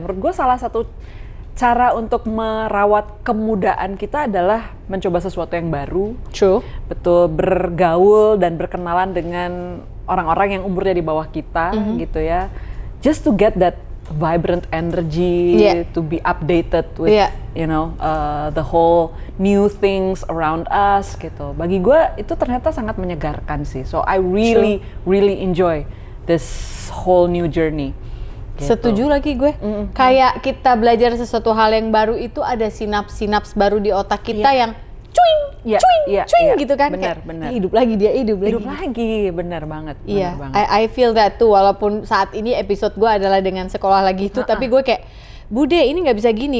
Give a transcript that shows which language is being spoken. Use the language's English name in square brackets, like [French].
[Indonesian] Menurut gue salah satu cara untuk merawat kemudaan kita adalah mencoba sesuatu yang baru. [English] True. [Indonesian] Betul, bergaul dan berkenalan dengan orang-orang yang umurnya di bawah kita gitu ya. [English] Just to get that vibrant energy, to be updated with you know the whole new things around us gitu. [Indonesian] Bagi gue itu ternyata sangat menyegarkan sih. [English] So I really enjoy this whole new journey. [Indonesian] Gitu. Setuju lagi gue. Kayak kita belajar sesuatu hal yang baru itu ada sinaps-sinaps baru di otak kita yang cuing, cuing gitu kan. Benar. Hidup lagi dia, hidup lagi. Benar banget. Iya, Benar banget. [English] I feel that too. [Indonesian] Walaupun saat ini episode gue adalah dengan sekolah lagi itu, tapi gue kayak, Bude ini nggak bisa gini.